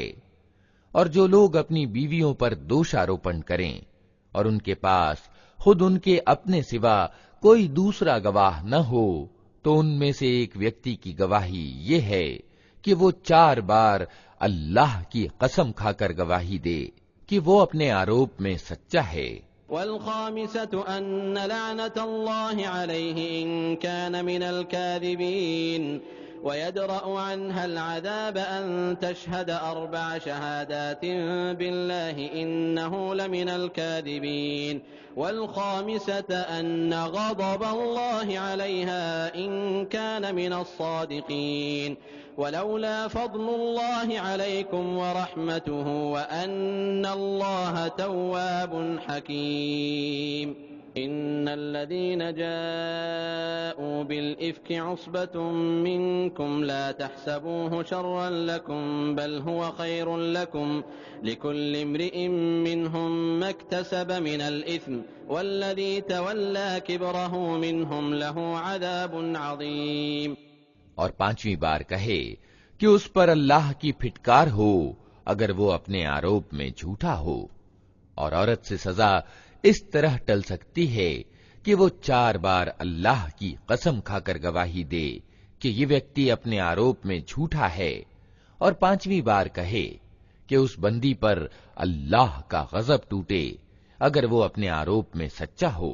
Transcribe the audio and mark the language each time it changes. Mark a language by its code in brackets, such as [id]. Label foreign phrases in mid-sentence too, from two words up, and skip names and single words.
[hi] और जो लोग अपनी बीवियों पर दोषारोपण करें और उनके पास खुद उनके अपने सिवा कोई दूसरा गवाह न हो, तो उनमें से एक व्यक्ति की गवाही ये है कि वो 4 बार अल्लाह की कसम खाकर गवाही दे कि वो अपने आरोप में सच्चा है। [ar] والخامسة أن لعنة الله عليه إن كان من الكاذبين ويدرأ عنها العذاب أن تشهد 4 شهادات بالله إنه لمن الكاذبين والخامسة أن غضب الله عليها إن كان من الصادقين ولولا فضل الله عليكم ورحمته وأن الله تواب حكيم. إن الذين جاءوا بالإفك عصبة منكم لا تحسبوه شرا لكم بل هو خير لكم لكل امرئ منهم ما اكتسب من الإثم والذي تولى كبره منهم له عذاب عظيم. [hi] और 5वीं बार कहे कि उस पर अल्लाह की फिटकार हो अगर वो अपने आरोप में झूठा हो। और औरत से सजा इस तरह टल सकती है कि वो 4 बार अल्लाह की कसम खाकर गवाही दे कि ये व्यक्ति अपने आरोप में झूठा है, और 5वीं बार कहे कि उस बंदी पर अल्लाह का गजब टूटे अगर वो अपने आरोप में सच्चा हो।